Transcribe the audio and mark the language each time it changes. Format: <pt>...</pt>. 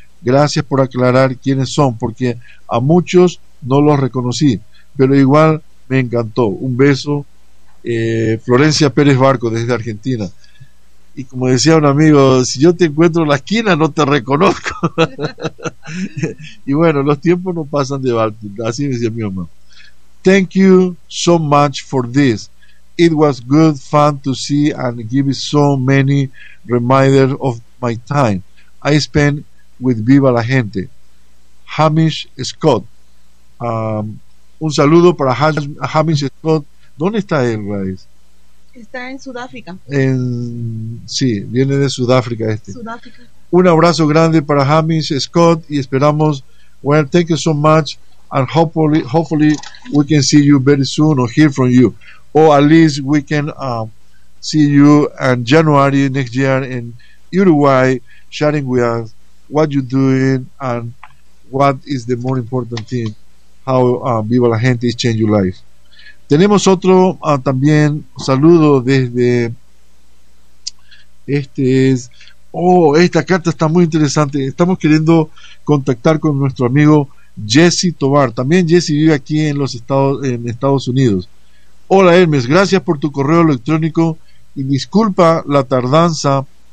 <es>Gracias por aclarar quiénes son, porque a muchos no los reconocí, pero igual me encantó. Un beso, Florencia Pérez Barco desde Argentina. Y como decía un amigo, si yo te encuentro en la esquina, no te reconozco. Y bueno, los tiempos no pasan de balde. Así decía mi mamá.</es> <en>Thank you so much for this. It was good fun to see and give so many reminders of my time I spent with Viva la Gente.</en> <es>Hamish Scott. Un saludo para Hamish Scott. ¿Dónde está él, Raíz? Está en Sudáfrica. Sí, viene de Sudáfrica este. Sudáfrica. Un abrazo grande para Hamish Scott y esperamos.</es> <en>Well, thank you so much and hopefully we can see you very soon or hear from you. Or at least we can see you in January next year in Uruguay, sharing with us what you're doing and what is the more important thing, how Viva la Gente is changing your life.</en> <es>Tenemos otro también saludo desde, este es, oh, esta carta está muy interesante. Estamos queriendo contactar con nuestro amigo Jesse Tovar. También Jesse vive aquí en los Estados, en Estados Unidos. Hola Hermes, gracias por tu correo electrónico y disculpa la tardanza.</es>